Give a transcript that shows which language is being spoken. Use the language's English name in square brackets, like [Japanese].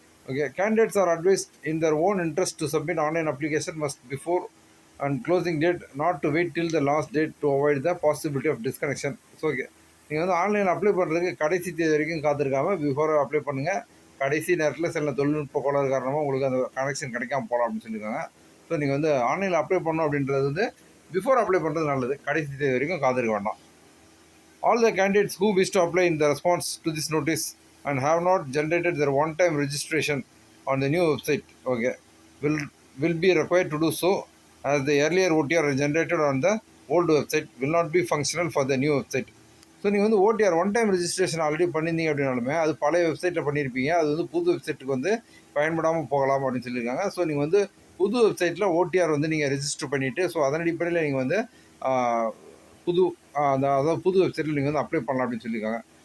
[English] Okay, candidates are advised in their own interest to submit online application must before and closing date not to wait till the last date to avoid the possibility of disconnection. [Tamil] So okay, நீங்கள் வந்து ஆன்லைனில் apply பண்ணுறதுக்கு கடைசி தேதி வரைக்கும் காத்திருக்காமல் before apply பண்ணுங்கள். கடைசி நேரத்தில் சில தொழில்நுட்ப கோளாறு காரணமாக உங்களுக்கு அந்த கனெக்ஷன் கிடைக்காம போகலாம் அப்படின்னு சொல்லியிருக்காங்க. ஸோ நீங்கள் வந்து ஆன்லைனில் அப்ளை பண்ணணும் அப்படின்றது வந்து பிஃபோர் அப்ளை பண்ணுறது நல்லது, கடைசி தேதி வரைக்கும் காத்திருக்க வேண்டாம். [English] All the candidates who wish to apply in the response to this notice and have not generated their one-time registration on the new website, okay, will be required to do so, as the earlier OTR generated on the old website will not be functional for the new website. [Tamil] So நீங்கள் வந்து OTR one time registration already பண்ணியிருந்தீங்க அப்படின்னாலுமே அது பழைய வெப்சைட்டில் பண்ணியிருப்பீங்க, அது வந்து புது வெப்சைட்டுக்கு வந்து பயன்படாமல் போகலாம் அப்படின்னு சொல்லியிருக்காங்க. ஸோ நீங்கள் வந்து புது வெப்சைட்டில் ஓடிஆர் வந்து நீங்கள் ரெஜிஸ்டர் பண்ணிவிட்டு ஸோ அதன் அடிப்படையில் நீங்கள் வந்து புது அதாவது புது வெப்சைட்டில் நீங்கள் வந்து அப்ளை பண்ணலாம் அப்படின்னு சொல்லியிருக்காங்க.